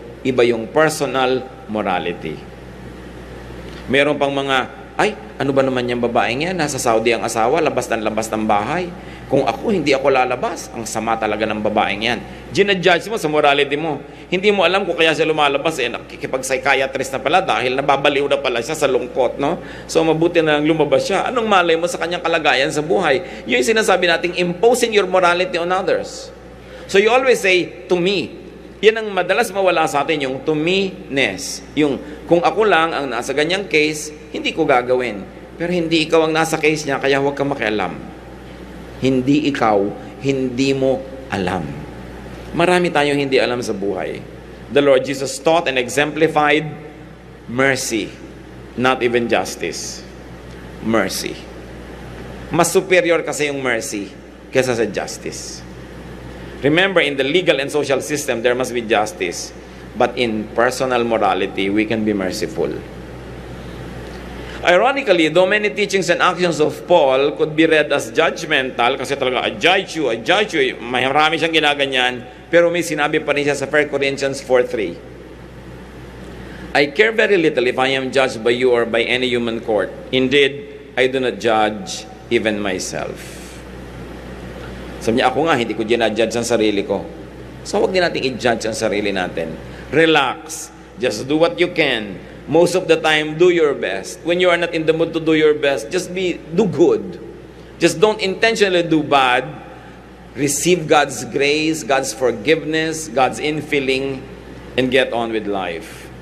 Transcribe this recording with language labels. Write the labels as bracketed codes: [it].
[tl] Iba yung personal morality. Meron pang mga, ano ba naman yung babaeng yan? Nasa Saudi ang asawa, labas ng bahay. Kung ako, hindi ako lalabas. Ang sama talaga ng babaeng yan. Ginadjudge mo sa morality mo. Hindi mo alam kung kaya siya lumalabas. Nakikipag-psychiatrist na pala dahil nababaliw na pala siya sa lungkot, no? So, mabuti na lang lumabas siya. Anong malay mo sa kanyang kalagayan sa buhay? Yun yung sinasabi nating [en] imposing your morality on others. So, you always say, to me. [tl] Yan ang madalas mawala sa atin, yung [en] to me- [tl] ness. Yung, kung ako lang ang nasa ganyang case, hindi ko gagawin. Pero hindi ikaw ang nasa case niya, kaya huwag kang makialam. Hindi ikaw, hindi mo alam. Marami tayong hindi alam sa buhay. [en] The Lord Jesus taught and exemplified mercy, not even justice. Mercy. [tl] Mas superior kasi yung mercy kaysa sa justice. [en] Remember, in the legal and social system, there must be justice. But in personal morality, we can be merciful. Ironically, though many teachings and actions of Paul could be read as judgmental, [tl] kasi talaga, [en] I judge you, [tl] marami siyang ginaganyan, pero may sinabi pa rin siya sa [en] 1 Corinthians 4:3. I care very little if I am judged by you or by any human court. Indeed, I do not judge even myself. [tl] Sabi niya, ako nga, hindi ko ginadjudge ang sarili ko. So, huwag din natin i-judge ang sarili natin. Relax. [en] Just do what you can. Most of the time, do your best. When you are not in the mood to do your best, do good. Just don't intentionally do bad. Receive God's grace, God's forgiveness, God's infilling, and get on with life.